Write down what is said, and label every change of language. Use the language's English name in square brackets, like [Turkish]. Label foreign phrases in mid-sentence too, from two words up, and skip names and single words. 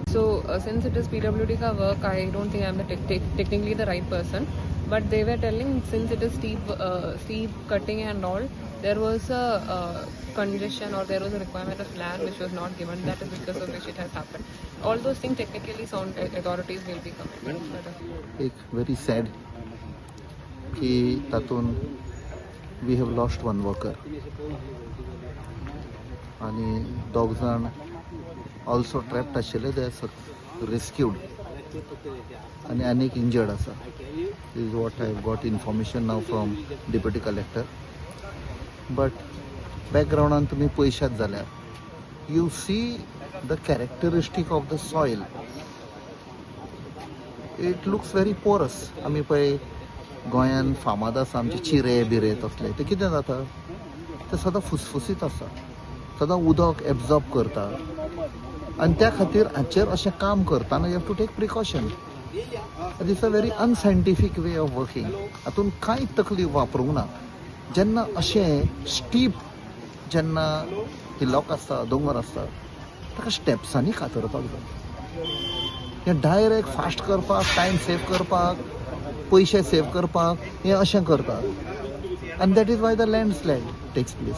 [English] So since it is PWD ka work, I don't think I'm technically the right person. But they were telling, since it is steep cutting and all, there was a condition or there was a requirement of land which was not given. That is because of which it has happened. All those things technically sound authorities will be coming. It's very sad [Konkani] की तातून [English] we have lost one worker [Konkani] आणि दोग जाण [English] also trapped आशिल्ले, they are rescued [Konkani] आणि अनेक [English] injured आसा. This is what I have got information now from deputy collector. But background [Konkani] तुम्ही पळयशात जाल्यार [English] you see the characteristic of the soil. It looks very porous. [Konkani] आमी पळय गोंयान फामाद आसा आमचे चिरे बिरे तसले, ते कितें जाता, ते सदां फुसफुसीत आसा, सदां उदक एब्जॉर्ब करता, आनी त्या खातीर हाचेर अशें काम करतना [English] you have to take precaution. it is a very unscientific way of working. [Konkani] हातून कांय तकलीफ वापरूंक ना. जेन्ना अशें स्टीप जेन्ना हिलॉक आसता, दोंगर आसता, ताका स्टेप्सांनी कातरपाक जाय. हें [English] direct fast [Konkani] करपाक, [English] time save [Konkani] करपाक, पयशे सेव करपाक हें अशें करतात, आनी [English] that is why the landslide takes place.